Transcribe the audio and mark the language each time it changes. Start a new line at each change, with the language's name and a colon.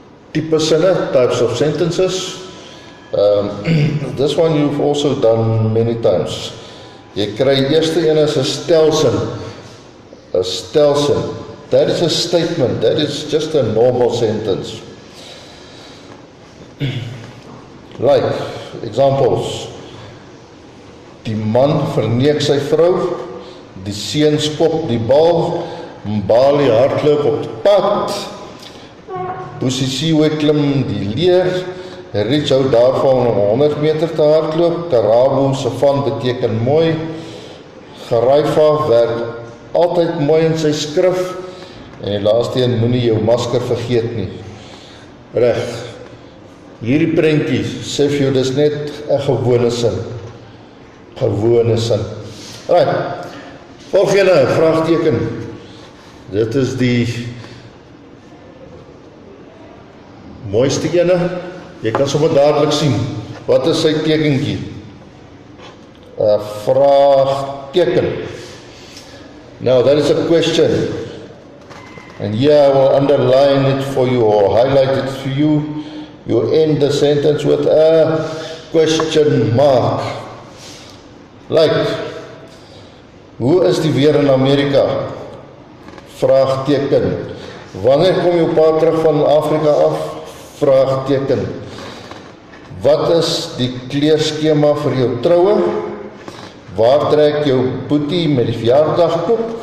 Afrikaans: Tipe sinne,
English: types of sentences. This one you've also done many times.
Afrikaans: Jy kry eerste een is 'n stelsin.
English: 'n Stelsin. That is a statement. That is just a normal sentence. Like, examples.
Afrikaans: Die man verneek sy vrou. Die seun skop die bal. Mbali hardloop op die pad. Busisiwe klim die leer. Rich hou daarvan om 100 meter te hardloop. Karabo se van beteken mooi. Garaifa werk altyd mooi in sy skrif. En die laaste een, moenie jou masker vergeet nie. Reg. Hierdie prentjie sê vir jou dis net 'n gewone sin. Gewone sin. Right. Volgende vraagteken. Dit is die mooiste ene. Jy kan sommer dadelik sien. Wat is sy tekentjie? 'n Vraagteken.
English: Now that is a question. And here I will underline it for you or highlight it for you. You end the sentence with a question mark.
Afrikaans: Like, hoe is die weer in Amerika? Vraagteken. Wanneer kom jou pa terug van Afrika af? Vraagteken. Wat is die kleurskema vir jou troue? Waar trek jou boetie met die verjaardagkoek?